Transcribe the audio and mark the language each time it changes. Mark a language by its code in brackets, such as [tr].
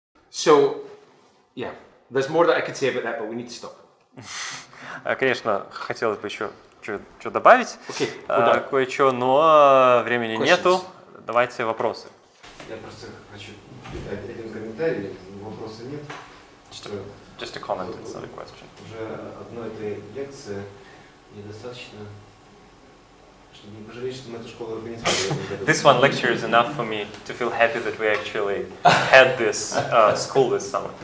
[en] So, yeah, there's more that I could say about that, but we need to stop. [ru] Конечно, хотелось бы еще что добавить, кое-что, но времени нету. Давайте вопросы. Я просто хочу один комментарий, вопроса нет. [en] Just a comment, it's not a question. [ru] Уже одной этой лекции недостаточно, чтобы не пожалеть, что мы эту школу организовали. [en] This one lecture is enough for me to feel happy that we actually had this school this summer.